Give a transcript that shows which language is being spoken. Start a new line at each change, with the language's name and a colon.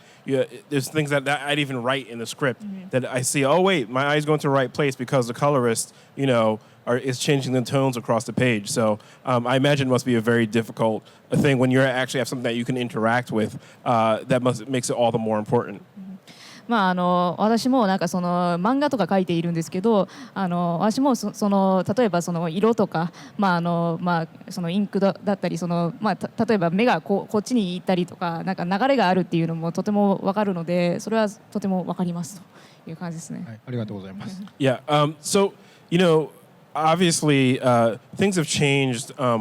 English: Like, there's things that I'd even write in the script that I see. Oh wait, my eye's going to the right place because the colorist, is changing the tones across the page. So I imagine it must be a very difficult thing when you actually have something that you can interact with. Makes it all the more important.
Japanese: 私もなんかその漫画とか書いているんですけど、私も例えばその色とか、そのインクだったり例えば目がこっちに行ったりとか、なんか流れがあるっていうのもとても分かるので、それはとても分かりますという感じですね。はい、ありがとうございます。
English: Yeah. So obviously things have changed.